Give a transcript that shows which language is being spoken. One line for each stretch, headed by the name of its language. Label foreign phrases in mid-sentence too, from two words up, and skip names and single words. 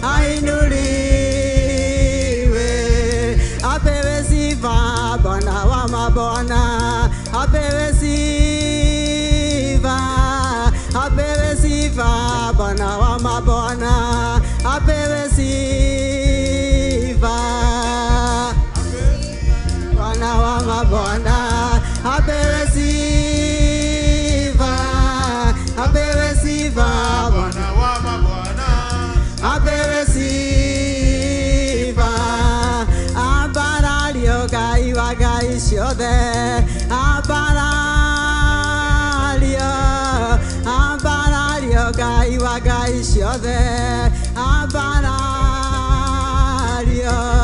Swahili: ainuliwe, apewe sifa Bwana wa mabwana, apewe sifa, apewe sifa Bwana wa mabwana, apewe sifa Bwana wa mabwana, apewe sifa, apewe sifa Bwana wa mabwana, apewe sifa,
Kikuyu: abarario Ngai wa ngai ciothe, abarario Ngai wa ngai ciothe, abarario